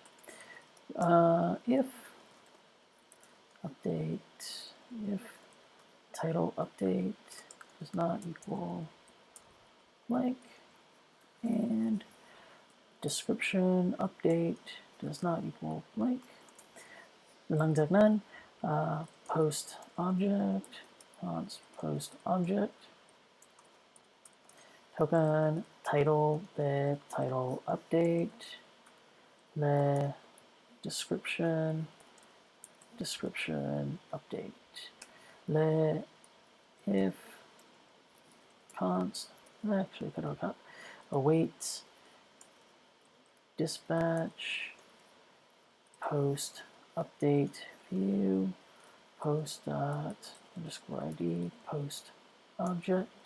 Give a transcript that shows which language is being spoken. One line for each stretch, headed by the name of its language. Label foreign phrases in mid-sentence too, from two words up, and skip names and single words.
English: If update, if title update does not equal blank and description update does not equal blank. หลังจากนั้น post object const post object เท่ากัน title เป็น title update และ description update และ if const actually could look up await dispatch post update view post dot underscore id post object.